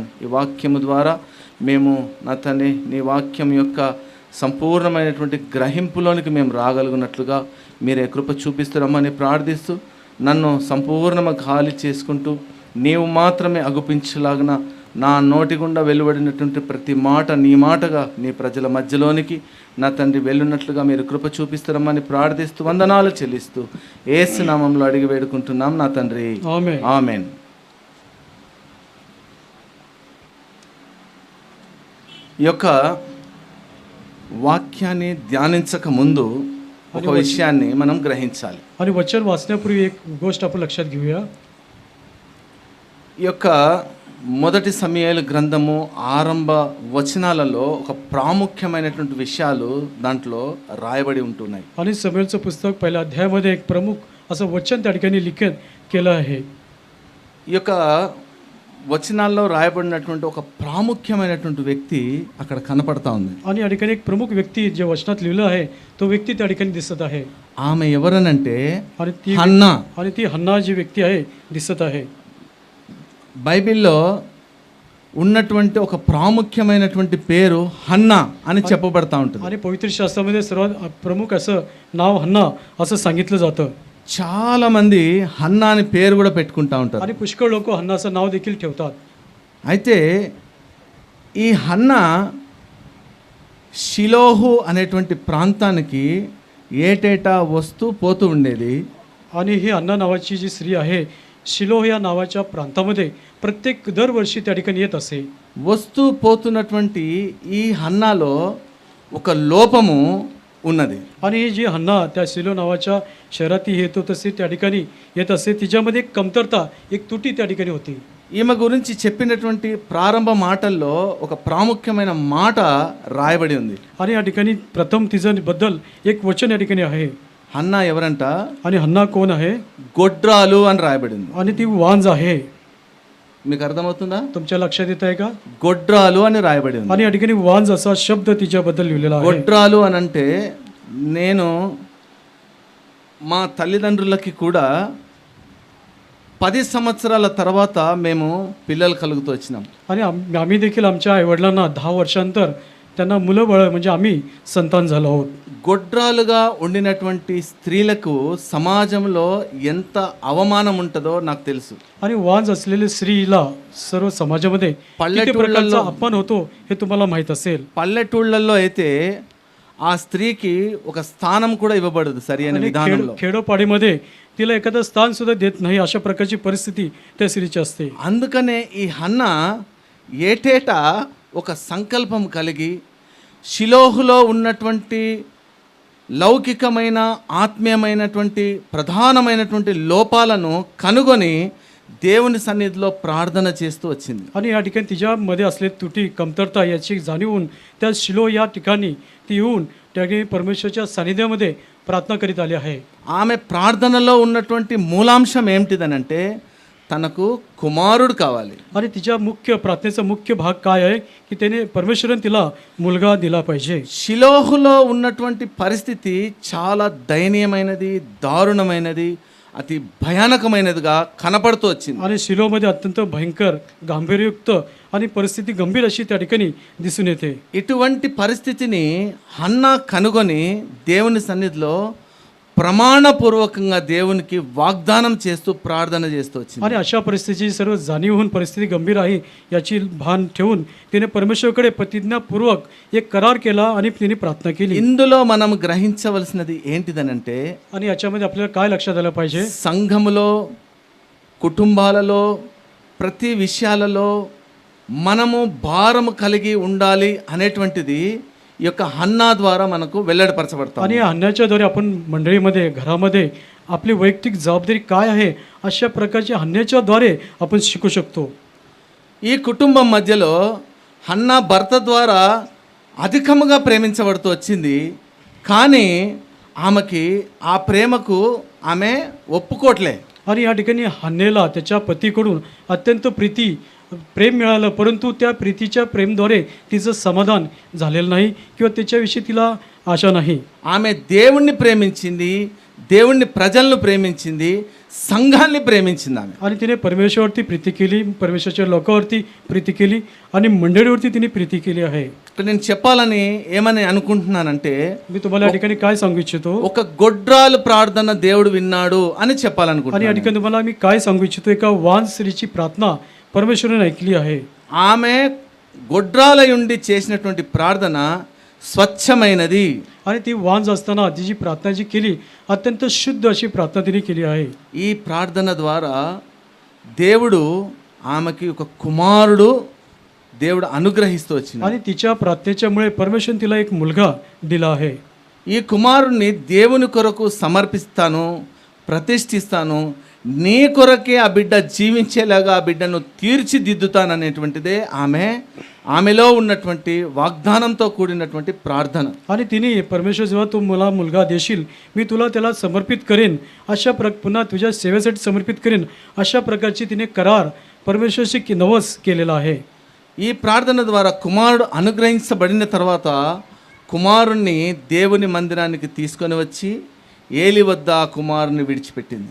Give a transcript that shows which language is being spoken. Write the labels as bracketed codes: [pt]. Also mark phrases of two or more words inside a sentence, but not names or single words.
[te] ఈ వాక్యము ద్వారా మేము నా తండ్రి నీ వాక్యం యొక్క సంపూర్ణమైనటువంటి గ్రహింపులోనికి మేము రాగలిగినట్లుగా మీరే కృప చూపిస్తారమ్మని ప్రార్థిస్తూ నన్ను సంపూర్ణంగా ఖాళీ చేసుకుంటూ నీవు మాత్రమే అగుపించలాగిన నా నోటి గుండా వెలువడినటువంటి ప్రతి మాట నీ మాటగా నీ ప్రజల మధ్యలోనికి నా తండ్రి వెళ్ళున్నట్లుగా మీరు కృప చూపిస్తారమ్మని ప్రార్థిస్తూ వందనాలు చెల్లిస్తూ యేసు నామములో అడిగి వేడుకుంటున్నాం నా తండ్రి, ఆమేన్. ఈ యొక్క వాక్యాన్ని ధ్యానించక ముందు ఒక విషయాన్ని మనం గ్రహించాలి. [mr] आणि वचन वाचण्यापूर्वी एक गोष्ट आपण लक्षात घेऊया. [te] ఈ యొక్క మొదటి సమూయేలు గ్రంథము ఆరంభ వచనాలలో ఒక ప్రాముఖ్యమైనటువంటి విషయాలు దాంట్లో రాయబడి ఉంటున్నాయి. [mr] आणि समूएलचं पुस्तक पहिल्या अध्यायामध्ये एक प्रमुख असं वचन त्या ठिकाणी लिखित केलं आहे. [te] ఈ యొక్క వచనాల్లో రాయబడినటువంటి ఒక ప్రాముఖ్యమైనటువంటి వ్యక్తి అక్కడ కనపడతా ఉంది. [mr] आणि या ठिकाणी एक प्रमुख व्यक्ती जे वचनात लिहिलं आहे तो व्यक्ती त्या ठिकाणी दिसत आहे. [te] ఆమె ఎవరనంటే [mr] आणि ती [te] హన్నా. [mr] आणि ती हन्ना जी व्यक्ती आहे दिसत आहे. [te] బైబిల్లో ఉన్నటువంటి ఒక ప్రాముఖ్యమైనటువంటి పేరు హన్నా అని చెప్పబడతా ఉంటుంది. [mr] आणि पवित्र शास्त्रामध्ये सर्वात प्रमुख असं नाव हन्ना असं सांगितलं जातं. [te] చాలా మంది హన్నా అని పేరు కూడా పెట్టుకుంటా ఉంటారు. [mr] आणि पुष्कळ लोक हन्नाचं नाव देखील ठेवतात. [te] అయితే ఈ హన్నా షిలోహు అనేటువంటి ప్రాంతానికి ఏటేటా వస్తూ పోతూ ఉండేది. [mr] आणि ही हन्ना नावाची जी स्त्री आहे शिलोह या नावाच्या प्रांतामध्ये प्रत्येक दरवर्षी त्या ठिकाणी येत असे. [te] వస్తూ పోతున్నటువంటి ఈ హన్నాలో ఒక లోపము ఉన్నది. [mr] आणि ही जी हन्ना त्या शिलो नावाच्या शहरात ती येत होत असे, त्या ठिकाणी येत असे, तिच्यामध्ये एक कमतरता, एक तुटी त्या ठिकाणी होती. [te] ఈమె గురించి చెప్పినటువంటి ప్రారంభ మాటల్లో ఒక ప్రాముఖ్యమైన మాట రాయబడి ఉంది. [mr] आणि या ठिकाणी प्रथम तिचं बद्दल एक वचन या ठिकाणी आहे. [te] హన్నా ఎవరంట? [mr] आणि हन्ना कोण आहे? [te] గొడ్రాలు అని రాయబడి ఉంది. [mr] आणि ती वांज आहे. [te] మీకు అర్థమవుతుందా? [mr] तुमच्या लक्षात येत आहे का? [te] గొడ్రాలు అని రాయబడి ఉంది. [mr] आणि या ठिकाणी वांज असा शब्द तिच्याबद्दल लिहिलेला आहे. [te] గొడ్రాలు అని అంటే నేను మా తల్లిదండ్రులకి కూడా 10 సంవత్సరాల తర్వాత మేము పిల్లలు కలుగుతూ వచ్చినాం. [mr] आणि आम्ही देखील आमच्या आईवडिलांना 10 वर्षांतर त्यांना मुलं बळ म्हणजे आम्ही संतान झालो आहोत. [te] గొడ్రాలుగా ఉండినటువంటి స్త్రీలకు సమాజంలో ఎంత అవమానం ఉంటుందో నాకు తెలుసు. [mr] आणि वांज असलेल्या स्त्रीला सर्व समाजामध्ये किती प्रकारचा अपमान होतो हे तुम्हाला माहित असेल. [te] పల్లెటూళ్ళల్లో అయితే ఆ స్త్రీకి ఒక స్థానం కూడా ఇవ్వబడదు సరి అయిన విధానంలో. [mr] खेडोपाडीमध्ये तिला एखादं स्थान सुद्धा देत नाही, अशा प्रकारची परिस्थिती त्या स्त्रीची असते. [te] అందుకనే ఈ హన్నా ఏటేటా ఒక సంకల్పం కలిగి షిలోహులో ఉన్నటువంటి లౌకికమైన ఆత్మీయమైనటువంటి ప్రధానమైనటువంటి లోపాలను కనుగొని దేవుని సన్నిధిలో ప్రార్థన చేస్తూ వచ్చింది. [mr] आणि या ठिकाणी तिच्यामध्ये असलेली तुटी कमतरता याची जाणीव होऊन त्या शिलो या ठिकाणी ती येऊन त्या ठिकाणी परमेश्वराच्या सानिध्यामध्ये प्रार्थना करीत आली आहे. [te] ఆమె ప్రార్థనలో ఉన్నటువంటి మూలాంశం ఏమిటిదనంటే తనకు కుమారుడు కావాలి. [mr] आणि तिच्या मुख्य प्रार्थनेचा मुख्य भाग काय आहे की त्याने परमेश्वराने तिला मुलगा दिला पाहिजे. [te] షిలోహులో ఉన్నటువంటి పరిస్థితి చాలా దయనీయమైనది, దారుణమైనది, అతి భయానకమైనదిగా కనపడుతూ వచ్చింది. [mr] आणि शिलोमध्ये अत्यंत भयंकर, गांभीर्ययुक्त आणि परिस्थिती गंभीर अशी त्या ठिकाणी दिसून येते. [te] ఇటువంటి పరిస్థితిని హన్నా కనుగొని దేవుని సన్నిధిలో ప్రమాణపూర్వకంగా దేవునికి వాగ్దానం చేస్తూ ప్రార్థన చేస్తూ వచ్చింది. [mr] आणि अशा परिस्थितीची सर्व जाणीव होऊन परिस्थिती गंभीर आहे याची भान ठेवून तिने परमेश्वराकडे प्रतिज्ञापूर्वक एक करार केला आणि तिने प्रार्थना केली. [te] ఇందులో మనం గ్రహించవలసినది ఏంటిదనంటే [mr] आणि याच्यामध्ये आपल्याला काय लक्षात आलं पाहिजे? [te] సంఘములో, కుటుంబాలలో, ప్రతి విషయాలలో మనము భారము కలిగి ఉండాలి అనేటువంటిది ఈ యొక్క హన్నా ద్వారా మనకు వెల్లడిపరచబడతాం. [mr] आणि या हन्याच्याद्वारे आपण मंडळीमध्ये, घरामध्ये आपली वैयक्तिक जबाबदारी काय आहे अशा प्रकारच्या हन्याच्याद्वारे आपण शिकू शकतो. [te] ఈ కుటుంబం మధ్యలో హన్నా భర్త ద్వారా అధికముగా ప్రేమించబడుతూ వచ్చింది. కానీ ఆమెకి ఆ ప్రేమకు ఆమె ఒప్పుకోవట్లే. [mr] आणि या ठिकाणी हन्नेला त्याच्या पतीकडून अत्यंत प्रेम मिळालं, परंतु त्या प्रीतीच्या प्रेमद्वारे तिचं समाधान झालेलं नाही किंवा त्याच्याविषयी तिला आशा नाही. [te] ఆమె దేవుణ్ణి ప్రేమించింది, దేవుణ్ణి ప్రజలను ప్రేమించింది, సంఘాన్ని ప్రేమించింది ఆమె. [mr] आणि तिने परमेश्वरवरती प्रीती केली, परमेश्वराच्या लोकांवरती प्रीती केली आणि मंडळीवरती तिने प्रीती केली आहे. [te] ఇక్కడ నేను చెప్పాలని ఏమని అనుకుంటున్నానంటే [mr] मी तुम्हाला या ठिकाणी काय सांगू इच्छितो? [te] ఒక గొడ్రాలు ప్రార్థన దేవుడు విన్నాడు అని [mr] आणि [te] చెప్పాలనుకుంటున్నాను. [mr] या ठिकाणी तुम्हाला मी काय सांगू इच्छितो? एका वांज स्त्रीची प्रार्थना परमेश्वराने ऐकली आहे. [te] ఆమె గొడ్రాలయుండి చేసినటువంటి ప్రార్థన స్వచ్ఛమైనది. [mr] आणि ती वांज असताना ती जी प्रार्थना जी केली अत्यंत शुद्ध अशी प्रार्थना तिने केली आहे. [te] ఈ ప్రార్థన ద్వారా దేవుడు ఆమెకి ఒక కుమారుడు దేవుడు అనుగ్రహిస్తూ వచ్చినాడు. [mr] आणि तिच्या प्रार्थनेच्यामुळे परमेश्वराने तिला एक मुलगा दिला आहे. [te] ఈ కుమారుణ్ణి దేవుని కొరకు సమర్పిస్తాను, ప్రతిష్ఠిస్తాను, నీ కొరకే ఆ బిడ్డ జీవించేలాగా ఆ బిడ్డను తీర్చిదిద్దుతాననేటువంటిదే ఆమెలో ఉన్నటువంటి వాగ్దానంతో కూడినటువంటి ప్రార్థన. [mr] आणि तिने परमेश्वर जेव्हा तू मला मुलगा देशील मी तुला त्याला समर्पित करेन, पुन्हा तुझ्या सेवेसाठी समर्पित करेन, अशा प्रकारची तिने करार परमेश्वराची नवस केलेला आहे. [te] ఈ ప్రార్థన ద్వారా కుమారుడు అనుగ్రహించబడిన తర్వాత కుమారుణ్ణి దేవుని మందిరానికి తీసుకొని వచ్చి ఏలి వద్ద ఆ కుమారుని విడిచిపెట్టింది.